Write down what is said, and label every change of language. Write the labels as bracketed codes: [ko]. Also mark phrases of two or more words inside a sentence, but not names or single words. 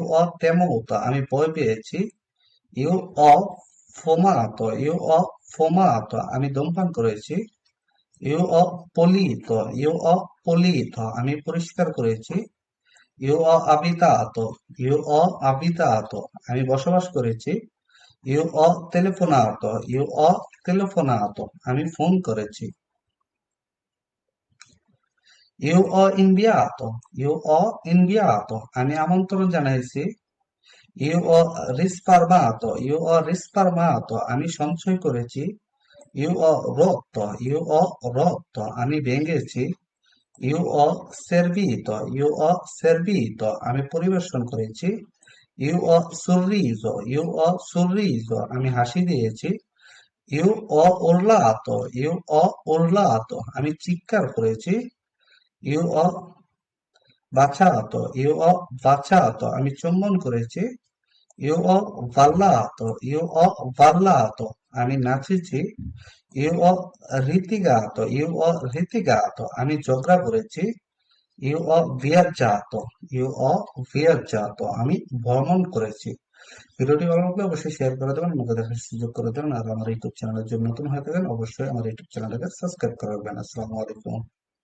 [it] ho temuto, [bn] আমি ভয় পেয়েছি, [it] io ho io ho fumato, [bn] আমি ধূমপান করেছি, [it] io ho io ho pulito, [bn] আমি পরিষ্কার করেছি, [it] io ho abitato, io ho abitato, [bn] আমি বসবাস করেছি, [it] io ho telefonato, io ho telefonato, [bn] আমি ফোন করেছি, [it] io ho io ho inviato, [bn] আমি আমন্ত্রণ জানাইছি, [it] io ho io ho risparmato, [bn] আমি সঞ্চয় করেছি, [it] io ho rotto, [bn] আমি ভেঙেছি, [it] io ho servito, [bn] আমি পরিবেশন করেছি, [it] io ho sorriso, [bn] আমি হাসি দিয়েছি, [it] io ho urlato, [bn] আমি চিৎকার করেছি, [it] io ho baciato, [bn] আমি চুম্বন করেছি, [it] io ho ballato, [bn] আমি নাচেছি, [it] io ho litigato, [bn] আমি ঝগড়া করেছি, [it] io ho viaggiato, io ho viaggiato, [bn] আমি ভ্রমণ করেছি। ভিডিওটি ভালো লাগলে অবশ্যই শেয়ার করে দেবেন, আমাকে দেখার সুযোগ করে দেবেন। আর আমার ইউটিউব চ্যানেলের জন্য নতুন হয়ে থাকেন অবশ্যই আমার ইউটিউব চ্যানেলটাকে সাবস্ক্রাইব করে রাখবেন। আসসালামু আলাইকুম।